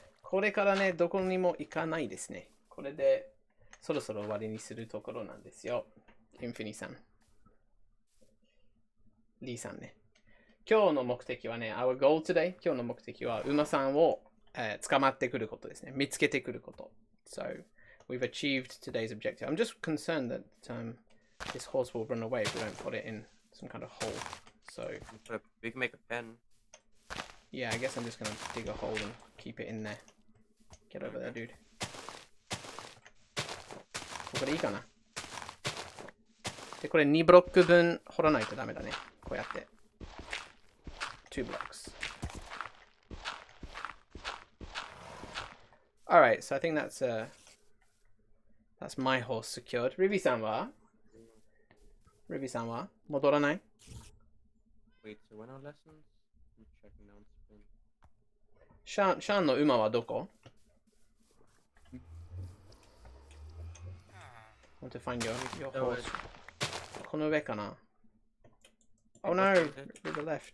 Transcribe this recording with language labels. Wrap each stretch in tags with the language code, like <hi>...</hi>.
<ja>これからね、どこにも行かないですね。これでそろそろ終わりにするところなんですよ。インフィニさん。リーさんね。今日の目的はね、</ja> <en>Our goal today、</en> <ja>今日の目的は馬さんを、捕まってくることですね。見つけてくること。</ja> <en>So, we've achieved today's objective. I'm just concerned that this horse will run away if we don't put it in some kind of hole. So, we can make a pen. yeah, I guess I'm just gonna dig a hole and keep it in there. Get over there, dude.</en> <ja>ここでいいかな。で、これ2ブロック分掘らないとダメだね。こうやって。</ja> <en>2 blocks. Alright, so I think that's my horse secured.</en> <ja>Ruby さんは戻らない？</ja> <en>Wait, so when are lessons? I'm checking down spring.</en> <ja>シャーンの馬はどこ？</ja> <en>Want to find your horse.</en> <ja>この上かな？</ja> <en>Oh no, to the left.</en>